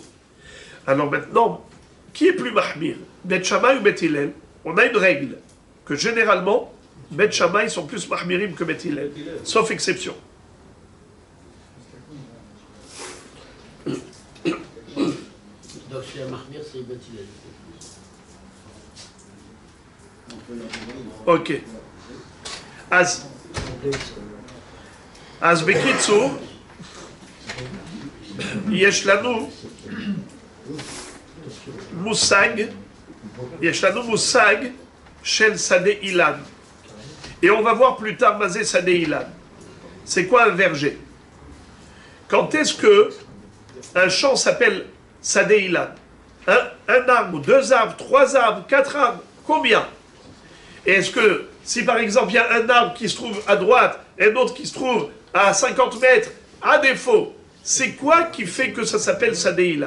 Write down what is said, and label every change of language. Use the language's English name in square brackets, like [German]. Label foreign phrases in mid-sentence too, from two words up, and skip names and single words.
[French] Alors maintenant, qui est plus mahmir? Bet Shammai ou Bet Hillel? On a une règle que généralement, Bet Shammai sont plus mahmirim que Bet Hillel, sauf exception. Donc si un mahmir, c'est Bet Hillel. Ok. [Hebrew] אז בקיצור, יש לנו מושג של שדה אילן. [French] Et on va voir plus tard [Hebrew] מה זה שדה אילן. [French] C'est quoi un verger? Quand est-ce que un champ s'appelle [Hebrew] שדה אילן? [French] Un arbre, 2 arbres, 3 arbres, 4 arbres, combien? Et est-ce que si par exemple il y a un arbre qui se trouve à droite et un autre qui se trouve à 50 mètres, à défaut, c'est quoi qui fait que ça s'appelle [Hebrew] שדה אילן?